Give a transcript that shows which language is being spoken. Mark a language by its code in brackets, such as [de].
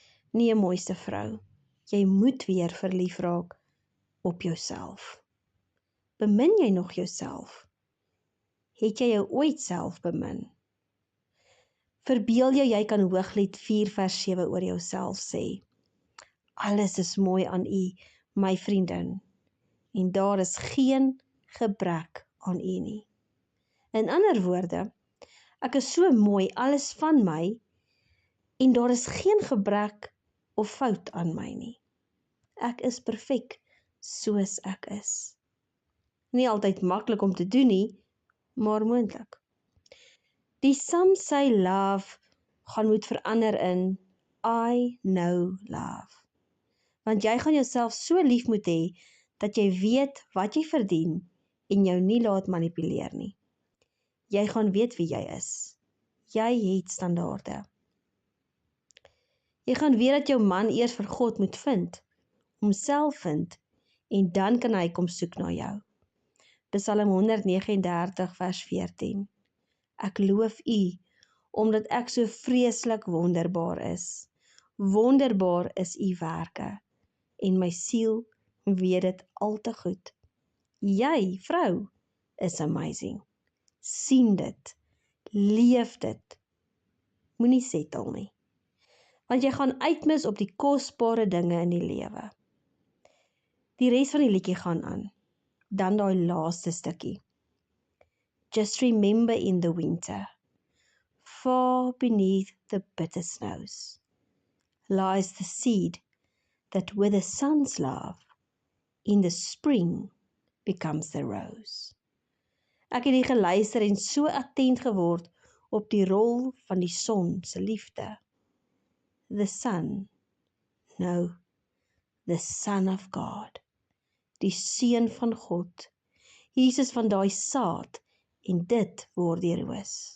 [af] Nee, mooiste vrou, jy moet weer verlief raak op jouself. Bemin jy nog jouself? Het jy jou ooit self bemin? Verbeel jy kan Hooglied 4:7 oor jouself sê. Alles is mooi aan u, my vriendin, en daar is geen gebrek aan u nie. In ander woorde, ek is so mooi, alles van my, en daar is geen gebrek of fout aan my nie. Ek is perfek, soos ek is. Nie altyd maklik om te doen nie, maar moontlik. [en] Die some say love [af] gaan moet verander in [en] I know love. [af] Want jy gaan jouself so lief moet hê, dat jy weet wat jy verdien en jou nie laat manipuleer nie. Jy gaan weet wie jy is. Jy het standaarde. Jy gaan weet dat jou man eers vir God moet vind, homself vind, en dan kan hy kom soek na jou. Psalm 139 vers 14. Ek loof u, omdat ek so vreeslik wonderbaar is. Wonderbaar is u werke, en my siel weet dit al te goed. Jy, vrou, is amazing. Sien dit, leef dit. Moenie settle nie. Want jy gaan uitmis op die kosbare dinge in die lewe. Die res van die liedjie gaan aan. Dan daai laaste stukkie. [en] Just remember in the winter, far beneath the bitter snows, lies the seed that with the sun's love, in the spring becomes the rose. [af] Ek het hier geluister en so attent geword op die rol van die son se liefde. [en] The sun, no, the Son of God, [af] die seun van God, Jesus van daai saad, en dit word die roos.